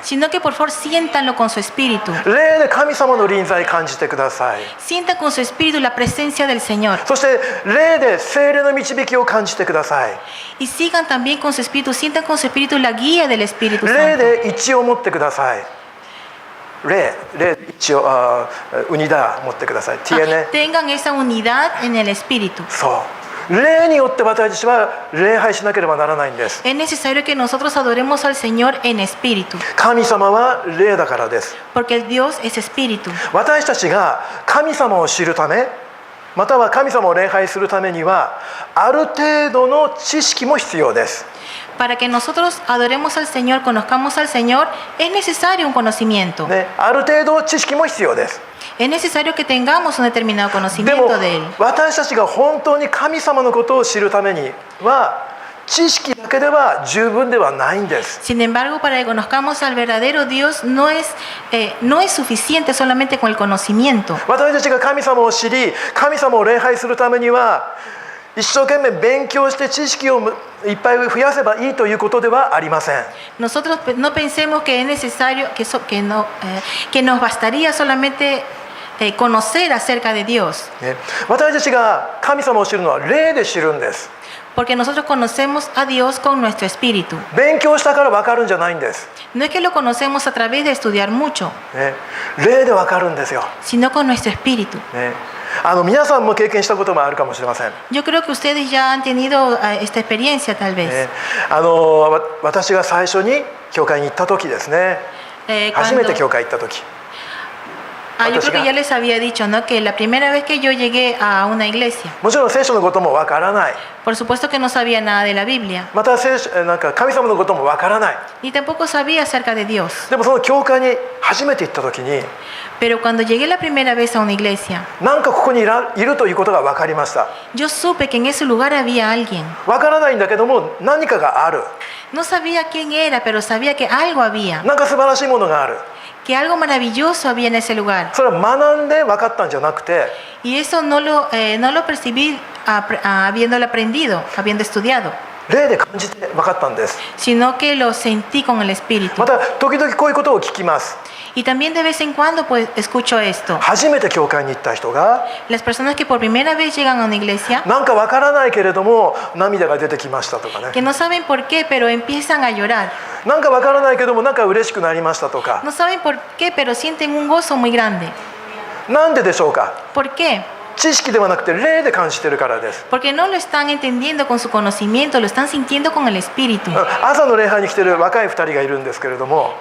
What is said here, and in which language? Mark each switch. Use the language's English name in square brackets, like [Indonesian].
[Spanish] sino que por favor siéntanlo con su espíritu. [Japanese] 霊で神様の臨在感じてください。 [Spanish] Sientan con su espíritu la presencia del Señor. [Japanese] そして霊で聖霊の導きを感じてください。 [Spanish] Y sigan también con su espíritu, sientan con su espíritu la guía del Espíritu [Japanese] 霊 [Spanish] Santo. [Japanese] で一致を持ってください。霊一致をウニダー持ってください。 TN [Spanish] Tengan esa unidad en el espíritu. [Japanese] そう霊によって私たちは礼拝しなければならないんです。 [Spanish] Es necesario que nosotros adoremos al Señor en espíritu, [Japanese] 神様は霊だからです。 [Spanish] porque el Dios es espíritu. [Japanese] 私たちが神様を知るためまたは神様を礼拝するためにはある程度の知識も必要です。 [Spanish] Para que nosotros adoremos al Señor, conozcamos al Señor, es necesario un conocimiento. [Japanese] ね、ある程度知識も必要です。 [Spanish] Es necesario que tengamos un determinado [Japanese] でも [Spanish] conocimiento de Él. [Japanese] 私たちが本当に神様のことを知るためには知識だけでは十分ではないんです。 [Spanish] Sin embargo, para que conozcamos al verdadero Dios no es suficiente solamente con el conocimiento. [Japanese] 私たちが神様を知り神様を礼拝するためには一生懸命勉強して知識をいっぱい増やせばいいということではありません。 [Spanish] Nosotros no pensemos que es necesario, que nos bastaría solamente conocer acerca de Dios. [Japanese] ね、私たちが神様を知るのは霊で知るんです。 [Spanish] Porque nosotros conocemos a Dios con nuestro espíritu. [Japanese] 勉強したから分かるんじゃないんです。 [Spanish] No es que lo conocemos a través de estudiar mucho, [Japanese] ね、霊で分かるんですよ。 [Spanish] sino con nuestro espíritu. [Japanese] ね、皆さんも経験したこともあるかもしれません。 [Spanish] Yo creo que ustedes ya han tenido esta experiencia tal vez. [Japanese] ね、私が最初に教会に行った時ですね。初めて教会行った時。 [Spanish] yo creo que ya les había dicho, ¿no? Que la primera vez que yo llegué a una iglesia, [Japanese] もちろん聖書のこともわからない。 [Spanish] por supuesto que no sabía nada de la Biblia, [Japanese] またなんか神様のこともわからない。 [Spanish] ni tampoco sabía acerca de Dios. [Japanese] でもその教会に初めて行った時に、 [Spanish] Pero cuando llegué la primera vez a una iglesia, [Japanese] なんかここにいるということがわかりました。 [Spanish] yo supe que en ese lugar había alguien. [Japanese] わからないんだけども何かがある。 [Spanish] No sabía quién era, pero sabía que algo había, [Japanese] なんか素晴らしいものがある。 [Spanish] que algo maravilloso había en ese lugar. [Japanese] それは学んで分かったんじゃなくて、 [Spanish] Y eso no lo percibí habiéndolo aprendido, habiendo estudiado, [Japanese] 霊で感じて分かったんです。 [Spanish] sino que lo sentí con el espíritu. [Japanese] また時々こういうことを聞きます。 [Spanish] Y también de vez en cuando pues escucho esto. [Japanese] 初めて教会に行った人が [Spanish] Las personas que por primera vez llegan a una iglesia, [Japanese] なんか分からないけれども涙が出てきましたとかね。 [Spanish] que no saben por qué, pero empiezan a llorar. [Japanese] なんか分からないけどもなんか嬉しくなりましたとか。 [Spanish] No saben por qué, pero sienten un gozo muy grande. [Japanese] なんででしょうか。 [Spanish] ¿Por qué? [Japanese] 知識ではなくて霊で感じてるからです。 [Spanish] Porque no lo están entendiendo con su conocimiento, lo están sintiendo con el espíritu. [Japanese] 朝の礼拝に来てる若い2人がいるんですけれども、